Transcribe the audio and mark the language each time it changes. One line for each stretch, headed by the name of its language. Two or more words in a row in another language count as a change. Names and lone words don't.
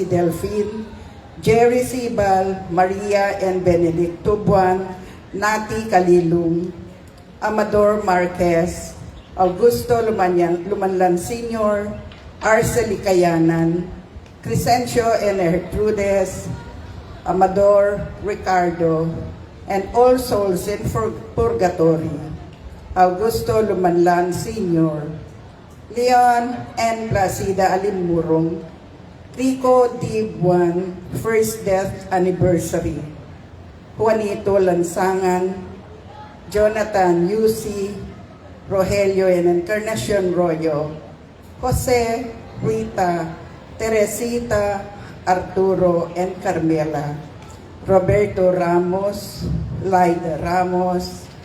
English: Delfin, Jerry Sibal, Maria and Benedicto Buan, Nati Kalilung, Amador Marquez, Augusto Lumanlan Sr., Arceli Kayanan, Crescencio and Gertrudes, Amador Ricardo, and All Souls in Purgatory, Augusto Lumanlan Sr., Leon and Placida Alimurong, Rico D. Buwan, first death anniversary, Juanito Lansangan, Jonathan Yusi, Rogelio and Encarnacion Royo, Jose, Rita, Teresita, Arturo and Carmela, Roberto Ramos, Laida Ramos,